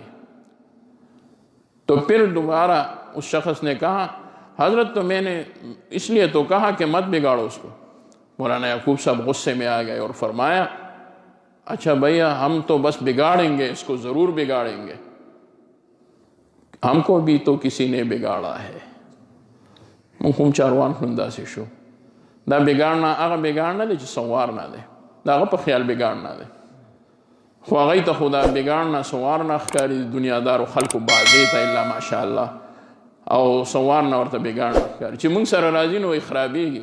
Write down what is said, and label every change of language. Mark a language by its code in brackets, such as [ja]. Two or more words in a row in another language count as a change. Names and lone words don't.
[ur] تو پھر دوبارہ اس شخص نے کہا حضرت تو میں نے اس لیے تو کہا کہ مت بگاڑو اس کو. مولانا یعقوب صاحب غصے میں آ گئے اور فرمایا اچھا بھیا ہم تو بس بگاڑیں گے، اس کو ضرور بگاڑیں گے، ہم کو بھی تو کسی نے بگاڑا ہے. [ps] موږ چاروان کړو داسې شو. دا بگاړنا هغه بگاړ نه دی چې سنوار نه دی، دا هغه په خیال بگاړ نه دی، خو هغوی ته خو دا بگاړ نه سنوار نه ښکاري دنیادارو خلکو بازۍ ته [ar] الا ماشاءالله، [ps] او سنوار نه ورته بگاړ نه ښکاري چې موږ سره راځي نو یې خرابېږي.